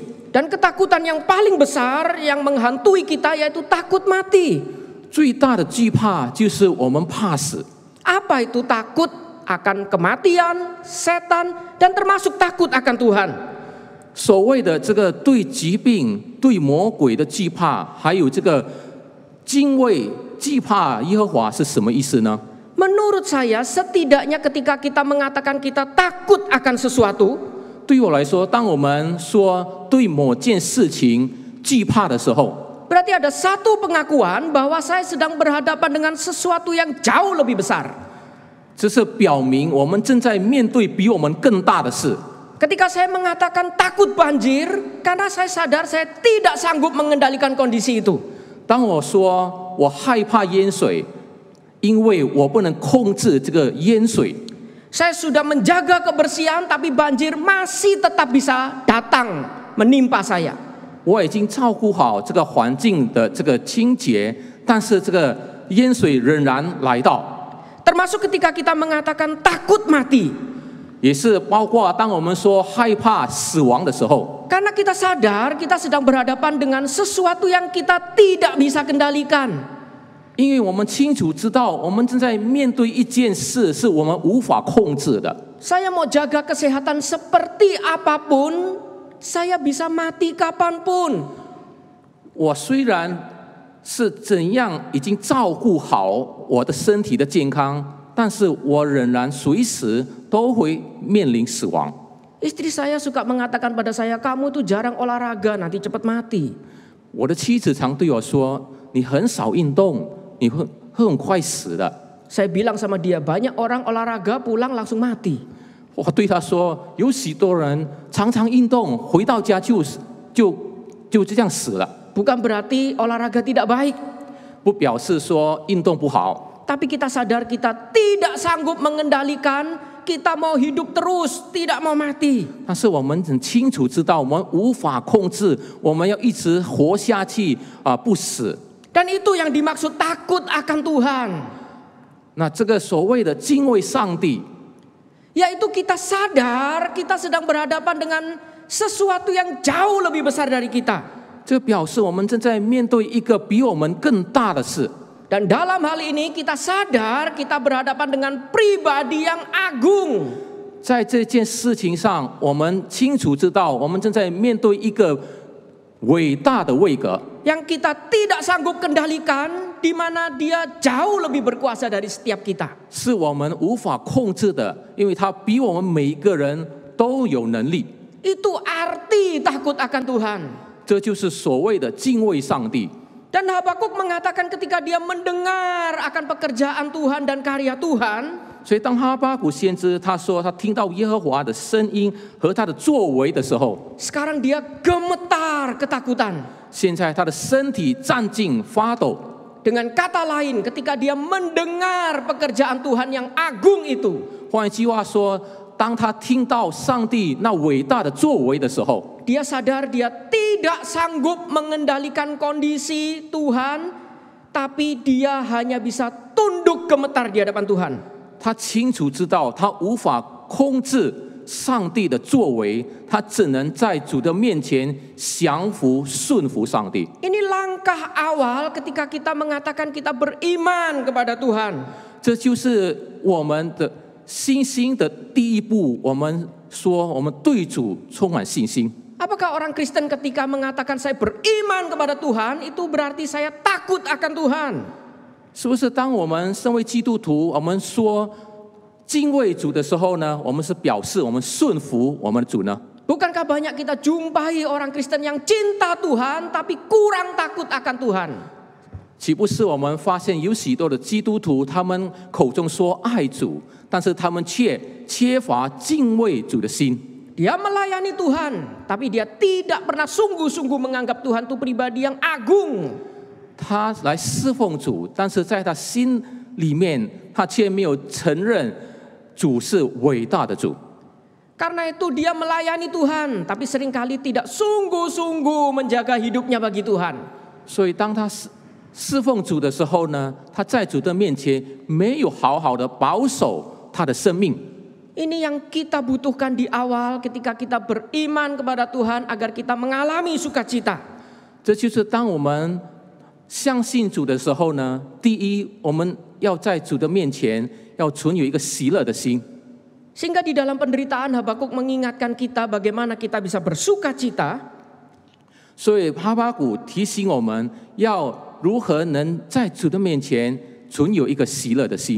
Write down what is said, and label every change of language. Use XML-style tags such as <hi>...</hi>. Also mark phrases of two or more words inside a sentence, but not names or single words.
<id>Dan ketakutan yang paling besar yang menghantui kita yaitu takut mati.</id> <zh>最大的惧怕就是我们怕死。</zh> <id>Apa itu takut? Akan kematian, setan, dan termasuk takut akan Tuhan.</id> <zh>所谓的这个对疾病、对魔鬼的惧怕，还有这个敬畏、惧怕耶和华是什么意思呢？</zh> <id>Menurut saya, setidaknya ketika kita mengatakan kita takut akan sesuatu,</id> <zh>对于我来说，当我们说对某件事情惧怕的时候，</zh> <id>berarti ada satu pengakuan bahwa saya sedang berhadapan dengan sesuatu yang jauh lebih besar.</id> <zh>这是表明我们正在面对比我们更大的事。</zh> <id>Ketika saya mengatakan takut banjir, karena saya sadar saya tidak sanggup mengendalikan kondisi itu.</id> <zh>当我说我害怕淹水，因为我不能控制这个淹水。</zh> <id>Saya sudah menjaga kebersihan, tapi banjir masih tetap bisa datang menimpa saya.</id> <zh>我已经照顾好这个环境的这个清洁，但是这个淹水仍然来到。</zh> <id>Termasuk ketika kita mengatakan takut mati.</id> <zh>也是包括当我们说害怕死亡的时候，</zh> <id>Karena kita sadar kita sedang berhadapan dengan sesuatu yang kita tidak bisa kendalikan.</id> <zh>因为我们清楚知道我们正在面对一件事是我们无法控制的。</zh> <id>Saya mau jaga kesehatan seperti apapun, saya bisa mati kapanpun.</id> <zh>我虽然是怎样已经照顾好我的身体的健康，但是我仍然随时都会面临死亡。</zh> <id>Istri saya suka mengatakan pada saya, kamu tuh jarang olahraga, nanti cepat mati.</id> <zh>我的妻子常对我说：“你很少运动，你会很快死的。”</zh> <id>Saya bilang sama dia, banyak orang olahraga pulang langsung mati.</id> <zh>我对他说：“有许多人常常运动，回到家就这样死了。</zh> <id>Bukan berarti olahraga tidak baik.</id> <zh>不表示说运动不好，</zh> <id>Tapi kita sadar kita tidak sanggup mengendalikan, kita mau hidup terus, tidak mau mati.</id> <zh>但是我们很清楚知道，我们无法控制，我们要一直活下去不死。</zh> <id>Dan itu yang dimaksud takut akan Tuhan.</id> <zh>那这个所谓的敬畏上帝，</zh> <id>Yaitu kita sadar kita sedang berhadapan dengan sesuatu yang jauh lebih besar dari kita.</id> <zh>这表示我们正在面对一个比我们更大的事。</zh> <id>Dan dalam hal ini kita sadar kita berhadapan dengan pribadi yang agung.</id> <zh>在这件事情上，我们清楚知道，我们正在面对一个伟大的位格，</zh> <id>Yang kita tidak sanggup kendalikan, di mana dia jauh lebih berkuasa dari setiap kita.</id> <zh>是我们无法控制的，因为它比我们每一个人都有能力。</zh> <id>Itu arti takut akan Tuhan.</id> <zh>这就是所谓的敬畏上帝。</zh> <id>Dan Habakuk mengatakan ketika dia mendengar akan pekerjaan Tuhan dan karya Tuhan,</id> <zh>所以当哈巴谷先知他说他听到耶和华的声音和他的作为的时候，</zh> <id>sekarang dia gemetar ketakutan.</id> <zh>现在他的身体战兢发抖。</zh> <id>Dengan kata lain, ketika dia mendengar pekerjaan Tuhan yang agung itu,</id> <zh>换一句话说，当他听到上帝那伟大的作为的时候，</zh> <id>dia sadar dia tidak sanggup mengendalikan kondisi Tuhan, tapi dia hanya bisa tunduk gemetar di hadapan Tuhan.</id> <zh>他清楚知道他无法控制上帝的作为，他只能在主的面前降服顺服上帝。</zh> <id>Ini langkah awal ketika kita mengatakan kita beriman kepada Tuhan.</id> <zh>这就是我们的信心的第一步。我们说，我们对主充满信心。</zh> <id>Apakah orang Kristen ketika mengatakan saya beriman kepada Tuhan, itu berarti saya takut akan Tuhan?</id> <zh>是不是当我们身为基督徒，我们说敬畏主的时候呢，我们是表示我们顺服我们的主呢？</zh> <id>Bukankah banyak kita jumpai orang Kristen yang cinta Tuhan tapi kurang takut akan Tuhan?</id> <zh>岂不是我们发现有许多的基督徒，他们口中说爱主，但是他们却缺乏敬畏主的心。</zh> <id>Dia melayani Tuhan, tapi dia tidak pernah sungguh-sungguh menganggap Tuhan itu pribadi yang agung.</id> <zh>他来侍奉主，但是在他心里面，他却没有承认主是伟大的主。</zh> <id>Karena itu dia melayani Tuhan, tapi seringkali tidak sungguh-sungguh menjaga hidupnya bagi Tuhan.</id> <zh>所以当他侍奉主的时候呢，他在主的面前没有好好的保守他的生命。</zh> <id>Ini yang kita butuhkan di awal ketika kita beriman kepada Tuhan agar kita mengalami sukacita.</id> <zh>这就是当我们相信主的时候呢，第一，我们要在主的面前要存有一个喜乐的心。</zh> <id>Sehingga di dalam penderitaan Habakuk mengingatkan kita bagaimana kita bisa bersukacita.</id> <zh>所以哈巴谷提醒我们要如何能在主的面前存有一个喜乐的心。</zh>